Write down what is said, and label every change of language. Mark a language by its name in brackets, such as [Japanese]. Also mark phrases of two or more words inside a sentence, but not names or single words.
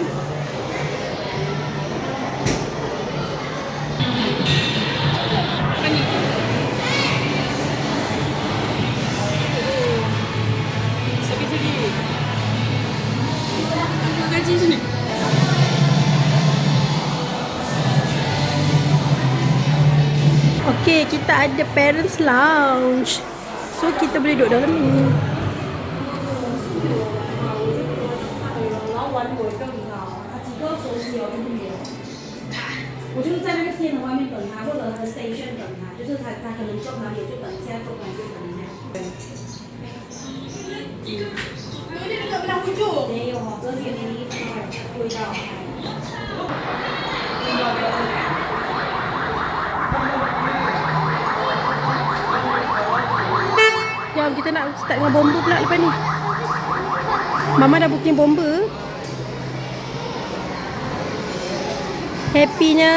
[Malay] Sakit sedih. Gaji sini. Okay, kita ada [English] parents lounge. [Malay] So kita boleh duduk dalam ni. [Chinese] 我就是在那个店的外面等他，或者他的 station 等他，就是他可能坐哪里我就等，现在坐哪里就等一下。 [Malay] Dia dekat belah hujung. [Chinese] 没有哦，这是个迷你味道。 [Malay] Jom kita nak start dengan bomba pula lepas ni. Mama dah booking bomba. Happy-nya.